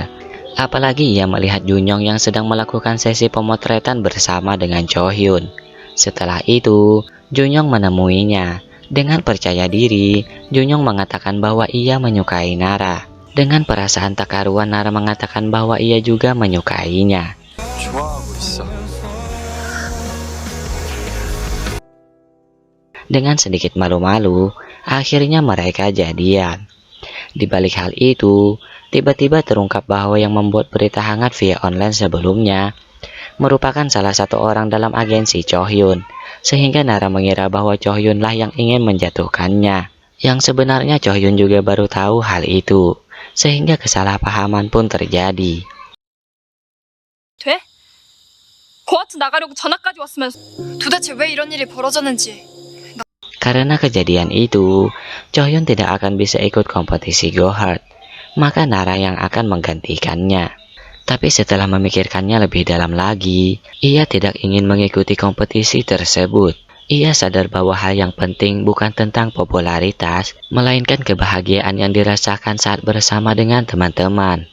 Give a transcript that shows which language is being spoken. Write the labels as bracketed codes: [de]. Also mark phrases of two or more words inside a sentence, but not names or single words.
[id] Apalagi ia melihat Junyoung yang sedang melakukan sesi pemotretan bersama dengan Chohyun. Setelah itu, Junyoung menemuinya. Dengan percaya diri, Junyoung mengatakan bahwa ia menyukai Nara. Dengan perasaan tak karuan, Nara mengatakan bahwa ia juga menyukainya. [ko] 좋아하고 있어. [id] Dengan sedikit malu-malu, akhirnya mereka jadian. Di balik hal itu, tiba-tiba terungkap bahwa yang membuat berita hangat via online sebelumnya merupakan salah satu orang dalam agensi Chohyun, sehingga Nara mengira bahwa Chohyunlah yang ingin menjatuhkannya. Yang sebenarnya Chohyun juga baru tahu hal itu, sehingga kesalahpahaman pun terjadi. [ko] 돼? 고아트 나가려고 전화까지 왔으면서. 도대체 왜 이런 일이 벌어졌는지. [id] Karena kejadian itu, Chohyun tidak akan bisa ikut kompetisi Go Hard, maka Nara yang akan menggantikannya. Tapi setelah memikirkannya lebih dalam lagi, ia tidak ingin mengikuti kompetisi tersebut. Ia sadar bahwa hal yang penting bukan tentang popularitas, melainkan kebahagiaan yang dirasakan saat bersama dengan teman-teman.